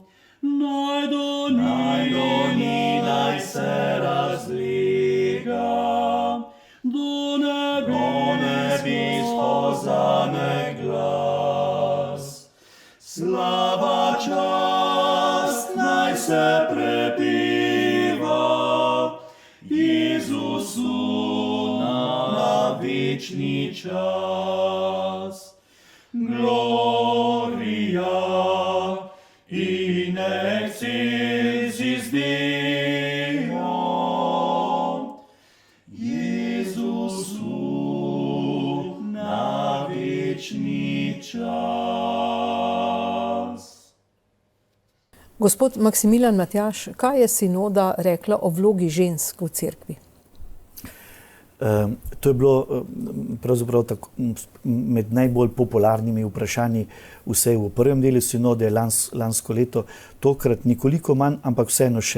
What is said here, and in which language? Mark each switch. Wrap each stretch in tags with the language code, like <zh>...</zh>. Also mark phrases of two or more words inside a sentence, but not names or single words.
<sl>Naj do njih naj se razlega, do nebes pozame glas. Slava čast naj se prepeva, Jezusu na večni čas.</sl> <la>Gloria in excelsis Deo,</la> <sl>Jezusu na večni čas. Gospod Maksimilijan Matjaž, kaj je sinoda rekla o vlogi žensk v cerkvi? To je bilo pravzaprav med najbolj popularnimi vprašanji vse v prvem delu sinode lansko leto, tokrat nekoliko manj, ampak vseeno še.</sl>